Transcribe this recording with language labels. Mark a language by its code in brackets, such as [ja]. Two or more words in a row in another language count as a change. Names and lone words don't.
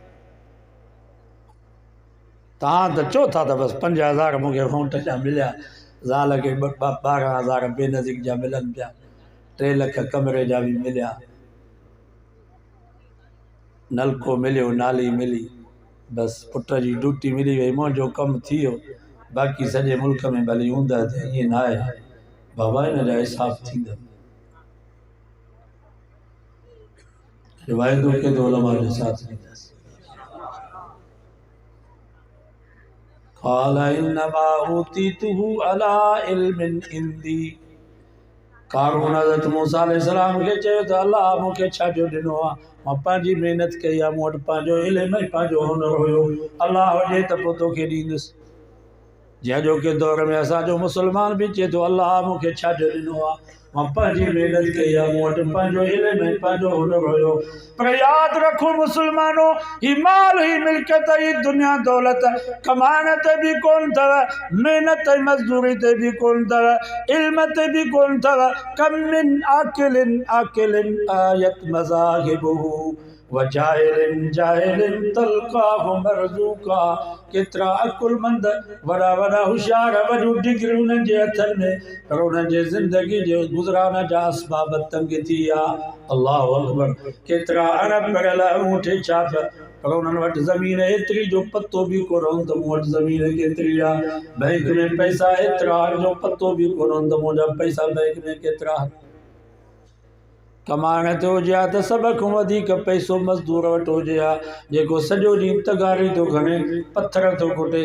[sd] तव्हां त चओ था त बसि 5000 मूंखे वोट जा मिलिया, ज़ाल खे 12,000 बेनज़ीर जा मिलनि पिया, 3 लख कमरे जा बि मिलिया, नलको मिलियो, नाली मिली, बसि पुट जी ड्यूटी मिली वई, मुंहिंजो कमु थी वियो। बाक़ी सॼे मुल्क में भली हूंदा त ईअं न आहे बाबा, इन जा हिसाब थींदा। वाइदो केॾो उलमा जो साथ ॾींदासीं। [ar] قال إنما أوتيته على علم عندي. [sd] क़ारून हज़रत मूसा अलैहिस्सलाम खे चयो त अलाह मूंखे छाजो ॾिनो आहे, मां पंहिंजी महिनत कई आहे, मूं वटि पंहिंजो इल्मु ऐं पंहिंजो हुनुर हुयो, अलाह हुजे त पोइ तोखे ॾींदुसि। जंहिंजो के दौर में असांजो मुस्लमान बि चए थो अलाह मूंखे छाजो ॾिनो आहे, मां पंहिंजी महिनत कई आहे, मूं वटि पंहिंजो इल्मु ऐं पंहिंजो हुनुर हुयो। पर यादि रखो मुस्लमानो, ही माल ही मिल्कियत ही दुनिया दौलत कमाइण ते बि कोन अथव, महिनत ऐं मज़दूरी ते बि कोन अथव, इल्म ते बि कोन अथव। [ar] كم من عاقل أعيت مذاهبه وجاهل جاهل تلقاه مرزوقا. [sd] केतिरा अकुलमंद वॾा वॾा होशियार वॾियूं डिग्रियूं उन्हनि जे हथनि में, पर उन्हनि जे ज़िंदगी जे गुज़रान जा असबाब तंग थी विया। [ar] الله أكبر. [sd] केतिरा अणपढ़ियल अंगूठे छाप, पर उन्हनि वटि ज़मीन एतिरी जो पतो बि कोन त मूं वटि ज़मीन केतिरी आहे। बैंक में पैसा एतिरा जो पतो बि कोन त मुंहिंजा पैसा बैंक में केतिरा। कमाइण ते हुजे हा त सभ खां वधीक पैसो मज़दूर वटि हुजे हा, जेको सॼो ॾींहुं तगारी थो खणे, पथर थो कुटे।